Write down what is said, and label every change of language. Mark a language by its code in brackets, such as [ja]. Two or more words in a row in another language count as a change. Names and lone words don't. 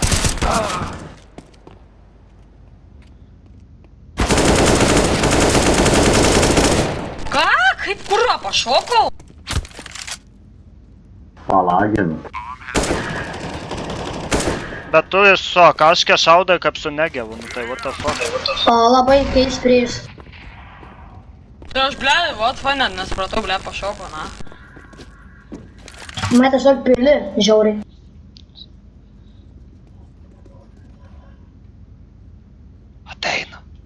[lt] Ką? Kaip kurva pašokau? Palaginu. Bet tu iš su kažkia šaudai kaip su negevu, nu tai [en] what the fuck. [lt] Labai keist prieš. Tai aš ble, vat va, net nesupratau, ble, pašokau, na. Mane tiesiog pili, žiauriai. Ateina.